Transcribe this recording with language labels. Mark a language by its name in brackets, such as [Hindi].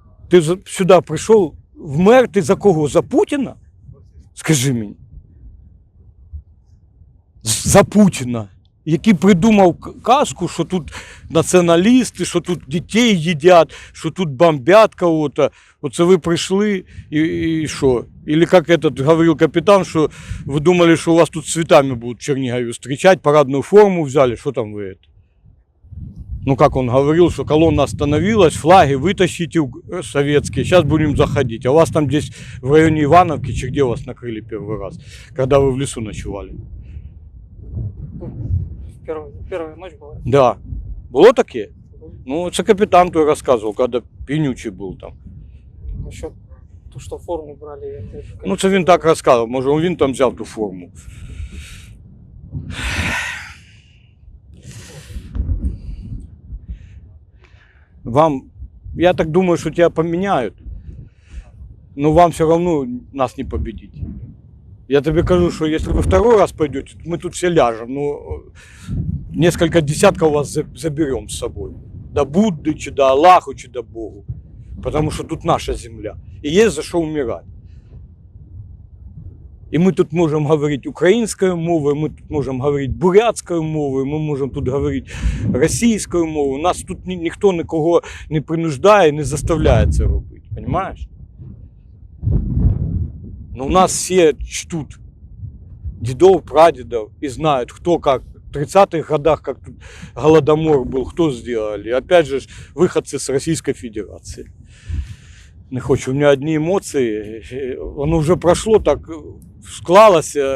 [Ukrainian] Ти сюди прийшов вмерти за кого? За Путіна? Скажи мені. За Путіна, який придумав казку, що тут націоналісти, що тут дітей їдять, що тут бомбять кого-то. Оце ви прийшли і що? [Russian] Или как этот говорил капитан, что вы думали, что у вас тут цветами будут в Чернигове встречать, парадную форму взяли, что там вы это? Ну как он говорил, что колонна остановилась, флаги вытащите советские, сейчас будем заходить. А у вас там здесь в районе Ивановки, чи где вас накрыли первый раз, когда вы в лесу ночевали? Первая ночь была. Да. Было таке? [Ukrainian] Ну, це капітан той розказував, коли пінючий був там. [Russian] Насчет то, что форму брали. Это, [Ukrainian] Ну, це він так розказував, може він там взяв ту форму. [Russian] Вам, я так думаю, что тебя поменяют, но вам все равно нас не победить. Я тебе скажу, что если вы второй раз пойдете, мы тут все ляжем, ну, несколько десятков вас заберем с собой. До Будды, чи до Аллаху, чи до Богу. Потому что тут наша земля. И есть за что умирать. И мы тут можем говорить украинской мовой, мы тут можем говорить бурятской мовой, мы можем тут говорить російською мовою. [Ukrainian] Нас тут ніхто нікого не принуждає, не заставляє це робити. [Russian] Понимаешь? Но у нас все чтут дедов, прадедов и знают, кто как в 30-х годах, как тут Голодомор был, кто сделали. Опять же, выходцы с Российской Федерации. Не хочу, у меня одни эмоции, оно уже прошло, [Ukrainian] так склалось.